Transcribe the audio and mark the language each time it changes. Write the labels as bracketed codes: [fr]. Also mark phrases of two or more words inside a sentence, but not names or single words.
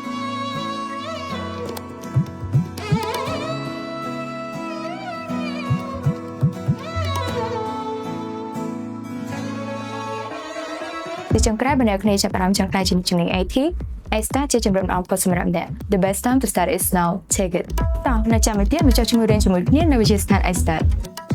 [km] ទីចុងក្រោយបើអ្នកគ្នាចាប់អារម្មណ៍ចង់ក្លាយជាជំនាញ IT iStat ជាជំរើសដ៏ល្អបំផុតសម្រាប់អ្នក [en] The best time to start is now. Take it. [km] តោះនៅចាំមួយទៀតមកចុះជាមួយរៀនជាមួយគ្នានៅវិទ្យាស្ថាន iStat